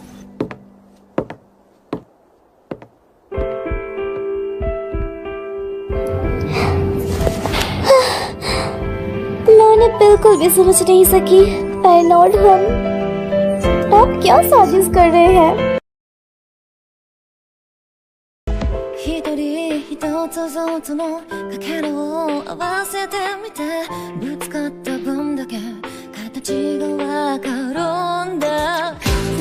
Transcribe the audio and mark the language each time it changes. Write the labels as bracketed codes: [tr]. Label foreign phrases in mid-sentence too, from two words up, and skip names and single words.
[hi] मैंने बिल्कुल भी समझ नहीं सकी। अर्नोल्ड, हम आप क्या साजिश कर रहे हैं? [ja] 一人一つずつのかけらを合わせてみて、ぶつかった分だけ形がわかるんだ。